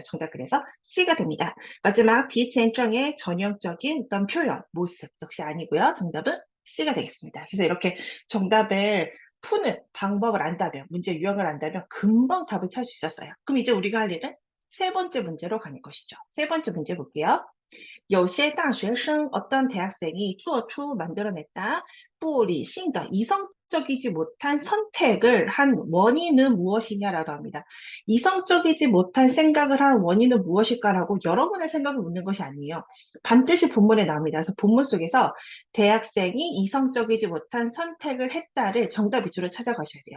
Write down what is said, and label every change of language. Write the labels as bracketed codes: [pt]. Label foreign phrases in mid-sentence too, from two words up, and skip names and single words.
[ko] 정답 그래서 C가 됩니다. 마지막 D텐정의 전형적인 어떤 표현, 모습 역시 아니고요. 정답은 C가 되겠습니다. 그래서 이렇게 정답을 푸는 방법을 안다면, 문제 유형을 안다면 금방 답을 찾을 수 있었어요. 그럼 이제 우리가 할 일은 세 번째 문제로 가는 것이죠. 세 번째 문제 볼게요. [zh] 有些大学生 [ko] 어떤 대학생이 做出 만들어냈다. [zh] 不理性的 [ko] 이성적이지 못한 선택을 한 원인은 무엇이냐라고 합니다. 이성적이지 못한 생각을 한 원인은 무엇일까라고 여러분의 생각을 묻는 것이 아니에요. 반드시 본문에 나옵니다. 그래서 본문 속에서 대학생이 이성적이지 못한 선택을 했다를 정답 위주로 찾아가셔야 돼요.